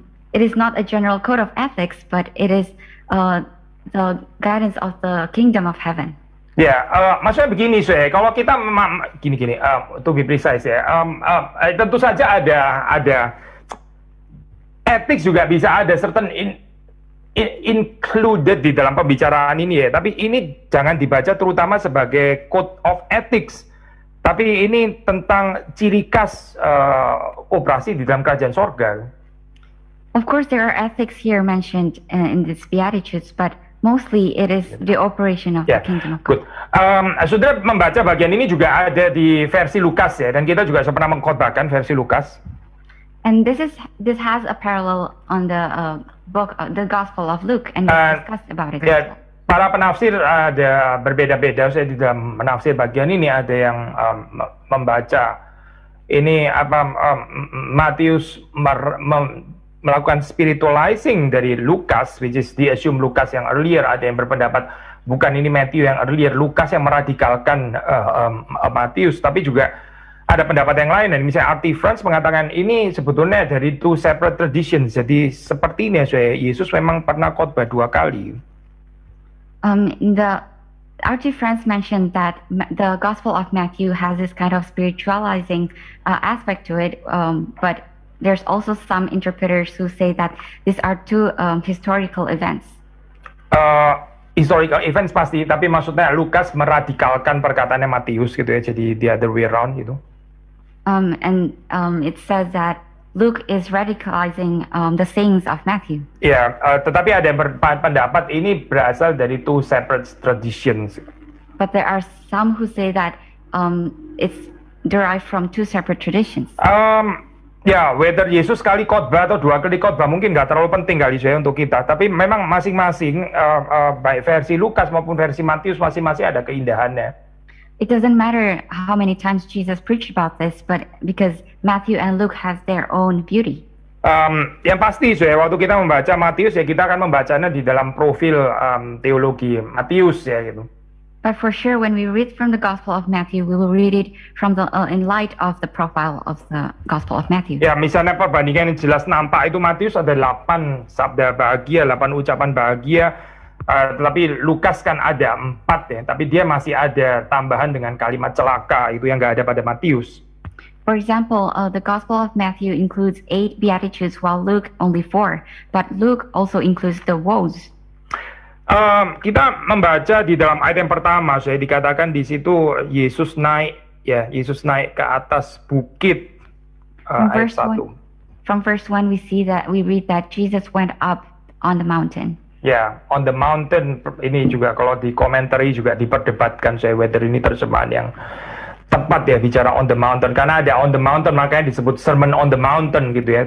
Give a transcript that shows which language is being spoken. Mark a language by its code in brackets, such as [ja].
[en] It is not a general code of ethics, but it is the guidance of the Kingdom of Heaven. [id] Ya, maksudnya begini kalau kita gini, [en] to be precise [id] ya, tentu saja ada ethics juga bisa ada certain included di dalam pembicaraan ini ya, tapi ini jangan dibaca terutama sebagai code of ethics, Tapi ini tentang ciri khas operasi di dalam kerajaan sorga. [en] Of course, there are ethics here mentioned in these Beatitudes, but mostly it is the operation of the kingdom of Good. God. [id] Saudara membaca bagian ini juga ada di versi Lukas ya, dan kita juga pernah mengkhotbahkan versi Lukas. [en] And this has a parallel on the book, the Gospel of Luke, and we discussed about it. [id] Ya, para penafsir ada berbeda-beda. Saya di dalam menafsir bagian ini ada yang membaca ini Matius melakukan spiritualizing dari Lukas, [en] which is the assume [id] Lukas yang earlier. Ada yang berpendapat bukan ini Matthew yang earlier, Lukas yang meradikalkan Matius, tapi juga ada pendapat yang lain. Dan misalnya R.T. France mengatakan ini sebetulnya dari two separate traditions. Jadi seperti ini ya, Yesus memang pernah khotbah 2 kali. [en] The R.T. France mentioned that the Gospel of Matthew has this kind of spiritualizing aspect to it, but there's also some interpreters who say that these are two historical events. [id] Historical events pasti, tapi maksudnya Lukas meradikalkan perkataannya Matius gitu ya, jadi [en] the other way around [id] gitu. [en] It says that Luke is radicalizing the sayings of Matthew. [id] Ya, tetapi ada yang berpendapat ini berasal dari [en] two separate traditions. But there are some who say that it's derived from two separate traditions. [id] Ya, whether Yesus sekali khotbah atau 2 kali khotbah mungkin nggak terlalu penting kali saya untuk kita. Tapi memang masing-masing baik versi Lukas maupun versi Matius masing-masing ada keindahannya. [en] It doesn't matter how many times Jesus preached about this, but because Matthew and Luke has their own beauty. [id] Yang pasti, waktu kita membaca Matius ya kita akan membacanya di dalam profil teologi Matius ya gitu. [en] But for sure, when we read from the Gospel of Matthew, we will read it from in light of the profile of the Gospel of Matthew. [id] Ya, misalnya perbandingan yang jelas nampak itu Matius ada 8 sabda bahagia, 8 ucapan bahagia. Tetapi Lukas kan ada 4 ya, tapi dia masih ada tambahan dengan kalimat celaka itu yang nggak ada pada Matius. [en] For example, the Gospel of Matthew includes 8 beatitudes, while Luke only 4. But Luke also includes the woes. [id] Kita membaca di dalam ayat yang pertama, saya dikatakan di situ Yesus naik ke atas bukit. Ayat 1. [en] From verse 1 we read that Jesus went up on the mountain. [id] Ya, on the mountain ini juga kalau di komentari juga diperdebatkan saya whether ini terjemahan yang tepat ya bicara on the mountain, karena ada on the mountain makanya disebut sermon on the mountain gitu ya.